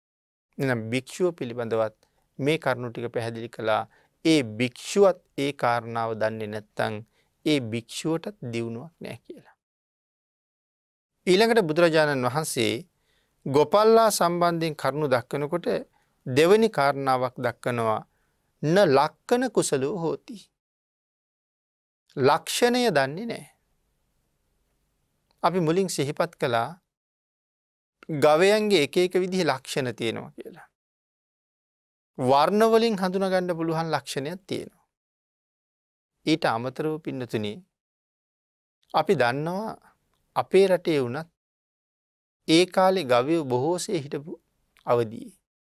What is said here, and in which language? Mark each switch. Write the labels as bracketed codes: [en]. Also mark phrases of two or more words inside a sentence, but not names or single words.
[si] එහෙනම් භික්ෂුව පිළිබඳවත් මේ කරුණු ටික පැහැදිලි කළා. ඒ භික්ෂුවත් ඒ කාරණාව දන්නේ නැත්නම් ඒ භික්ෂුවටත් දියුණුවක් නැහැ කියලා. ඊළඟට බුදුරජාණන් වහන්සේ ගෝපල්ලා සම්බන්ධයෙන් කරුණු දක්වනකොට දෙවෙනි කාරණාවක් දක්වනවා [pi] න ලක්කන කුසලෝ හෝති. [si] ලක්ෂණය දන්නේ නැහැ. අපි මුලින් සිහිපත් කළා ගවයන්ගේ එක එක විදිහේ ලක්ෂණ තියෙනවා කියලා. වර්ණ වලින් හඳුනගන්න පුළුවන් ලක්ෂණයක් තියෙනවා. ඊට අමතරව පින්නතුනි අපි දන්නවා අපේ රටේ වුණත් ඒ කාලේ ගවයෝ බොහෝසේ හිටපු අවදියේ.